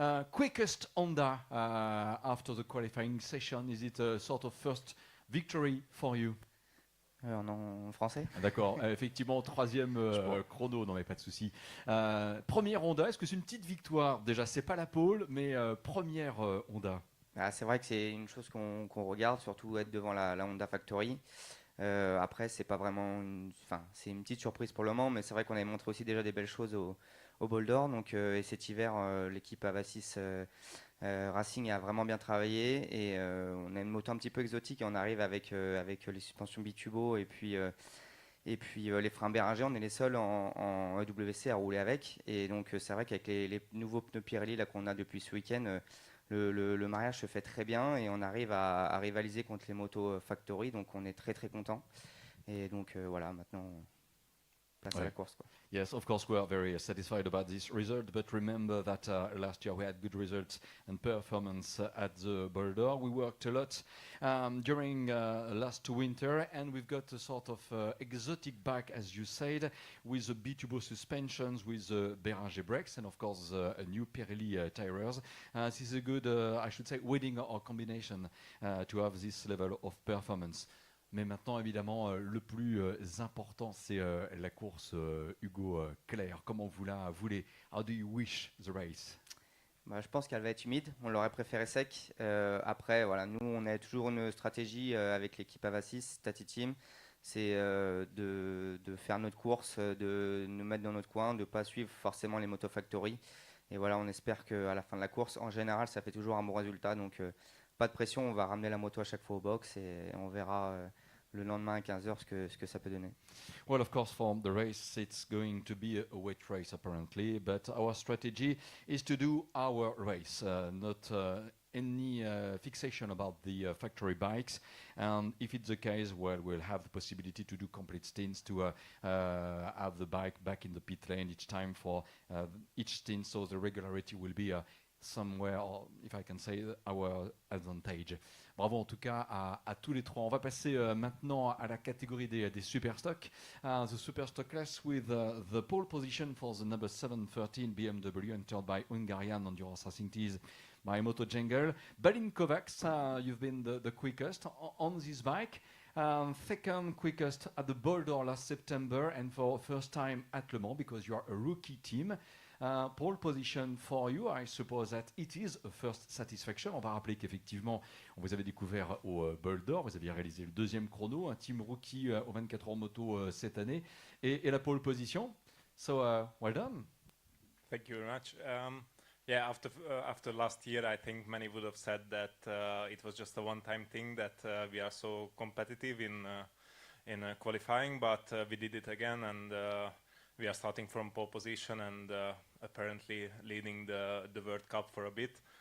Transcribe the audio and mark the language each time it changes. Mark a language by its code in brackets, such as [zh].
[en] Quickest Honda after the qualifying session, is it a sort of first victory for you? [fr] En français. D'accord, effectivement, troisième chrono, non mais pas de souci. Première Honda, est-ce que c'est une petite victoire? Déjà, c'est pas la pole, mais première Honda. C'est vrai que c'est une chose qu'on regarde, surtout être devant la Honda Factory. Après, c'est pas vraiment, c'est une petite surprise pour le moment, mais c'est vrai qu'on avait montré aussi déjà des belles choses au Bol d'Or. Donc, et cet hiver, l'équipe Avasis Racing a vraiment bien travaillé et on a une moto un petit peu exotique et on arrive avec les suspensions bitubo et puis les freins Béringer, on est les seuls en EWC à rouler avec. Et donc c'est vrai qu'avec les nouveaux pneus Pirelli là qu'on a depuis ce week-end, le mariage se fait très bien et on arrive à rivaliser contre les motos Factory. Donc on est très très content. Et donc voilà, maintenant place à la course, quoi. [en] Yes, of course, we are very satisfied about this result, but remember that last year we had good results and performance at the Boulder. We worked a lot during last winter, and we've got a sort of exotic bike, as you said, with the B-Turbo suspensions, with Béringer brakes, and of course a new Pirelli tires. This is a good, I should say, wedding or combination to have this level of performance. [fr] Mais maintenant, évidemment, le plus important, c'est la course Hugo Claire. Comment vous la voulez? [en] How do you wish the race? [fr] Je pense qu'elle va être humide. On l'aurait préféré sec. Après, voilà, nous, on a toujours une stratégie avec l'équipe Avasis, Tati Team. C'est de faire notre course, de nous mettre dans notre coin, de ne pas suivre forcément les Moto Factory. Et voilà, on espère qu'à la fin de la course, en général, ça fait toujours un bon résultat. Donc, pas de pression. On va ramener la moto à chaque fois au box et on verra le lendemain à 15h ce que ça peut donner. [en] Well, of course, for the race, it's going to be a wet race apparently, but our strategy is to do our race, not any fixation about the factory bikes. And if it's the case, well, we'll have the possibility to do complete stints to have the bike back in the pit lane each time for each stint, so the regularity will be somewhere, if I can say, our advantage. [fr] Bravo en tout cas à tous les trois. On va passer maintenant à la catégorie des Superstock. [en] The Superstock class with the pole position for the number 713 BMW entered by Hungarian Endurance Racing Teams by Moto Jungle. Balin Kovacs, you've been the quickest on this bike. Second quickest at the Boulder last September and for first time at Le Mans because you are a rookie team. Pole position for you, I suppose that it is a first satisfaction. [fr] On va rappeler qu'effectivement, on vous avait découvert au Boulder, vous aviez réalisé le deuxième chrono, un team rookie au 24 Heures Motos cette année, et la pole position. [en] So, well done. Thank you very much. Yeah, after last year, I think many would have said that it was just a one-time thing, that we are so competitive in qualifying, but we did it again, and we are starting from pole position and apparently leading the World Cup for a bit.